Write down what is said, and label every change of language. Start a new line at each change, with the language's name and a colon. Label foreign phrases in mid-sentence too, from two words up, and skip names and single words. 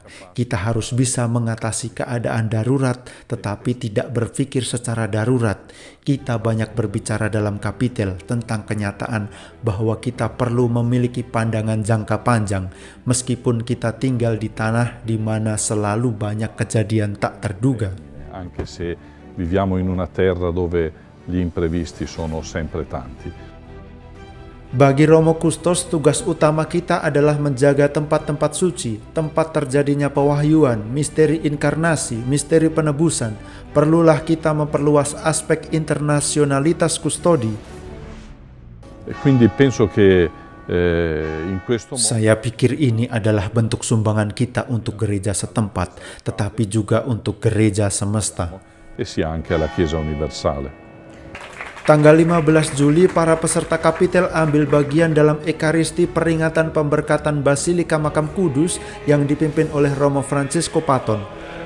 Indonesian: Kita harus bisa mengatasi keadaan darurat, tetapi tidak berpikir secara darurat. Kita banyak berbicara dalam kapitel tentang kenyataan bahwa kita perlu memiliki pandangan jangka panjang, meskipun kita tinggal di tanah di mana selalu banyak kejadian tak terduga.
Italian: Anche se viviamo in una terra dove gli imprevisti sono sempre tanti.
Indonesian: Bagi Romo Kustos, tugas utama kita adalah menjaga tempat-tempat suci, tempat terjadinya pewahyuan, misteri inkarnasi, misteri penebusan. Perlulah kita memperluas aspek internasionalitas kustodi.
Italian: Quindi penso che in questo modo
Indonesian: Saya pikir ini adalah bentuk sumbangan kita untuk gereja setempat, tetapi juga untuk gereja semesta.
Italian: e sia anche alla Chiesa universale.
Indonesian: Tanggal 15 Juli, para peserta kapitel ambil bagian dalam Ekaristi peringatan pemberkatan Basilika Makam Kudus yang dipimpin oleh Romo Francisco Paton.